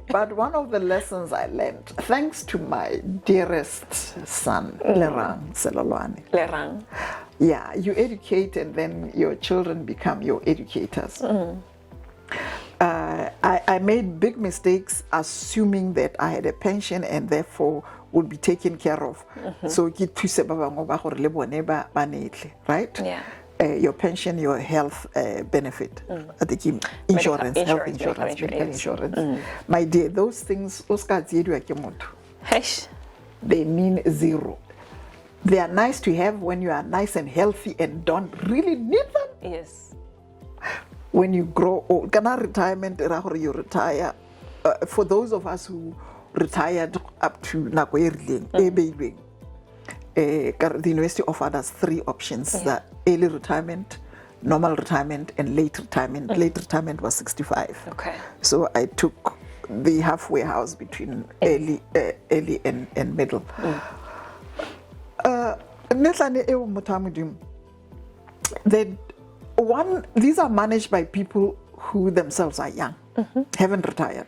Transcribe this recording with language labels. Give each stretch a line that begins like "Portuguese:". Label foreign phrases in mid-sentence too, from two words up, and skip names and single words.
English: But one of the lessons I learned, thanks to my dearest son, Dr. Selolwane, Yeah, you educate and then your children become your educators. I made big mistakes assuming that I had a pension and therefore would be taken care of.
Tswana: So ke thuse ba bangwe ba gore le bone ba netle,
English: right? Yeah. Your pension, your health benefit, I think insurance, health insurance, medical insurance. My dear, those things, they mean zero. They are nice to have when you are nice and healthy and don't really need them. Yes. When you grow old, kana retirement, you retire. For those of us who retired up to
Tswana: nako e rileng,
English: the university offered us 3 options: the early retirement, normal retirement, and late retirement. Late retirement was 65. Okay. So I took the halfway house between early and middle. These are managed by people who themselves are young, haven't retired.